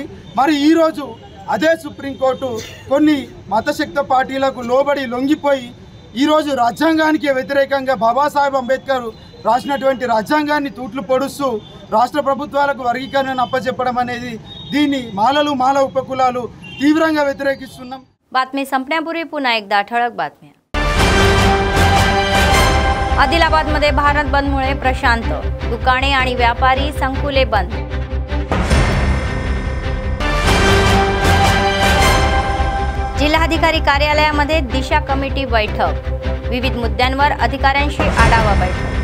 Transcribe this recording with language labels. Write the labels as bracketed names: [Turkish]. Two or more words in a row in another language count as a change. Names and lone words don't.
[Telugu] మరి ఈరోజు అదే సుప్రీంకోర్టు కొన్ని మతశక్త పార్టీలకు లోబడి లొంగిపోయి ఈరోజు రాజ్యాంగానికి వ్యతిరేకంగా బాబాసాహెబ్ అంబేద్కర్ రాసినటువంటి రాజ్యాంగాన్ని తూట్లు పొడుస్తూ రాష్ట్ర ప్రభుత్వాలకు వర్గీకరణను అప్పచెప్పడం అనేది దీన్ని మాల ఉపకులాలు తీవ్రంగా వ్యతిరేకిస్తున్నాం। [Marathi] बातमी संपण्यापूर्वी पुन्हा एकदा ठळक बातम्या। आदिलाबादमध्ये भारत बंदमुळे प्रशांत, दुकाने आणि व्यापारी संकुले बंद। जिल्हाधिकारी कार्यालयामध्ये दिशा कमिटी बैठक, विविध मुद्द्यांवर अधिकाऱ्यांशी आढावा बैठक।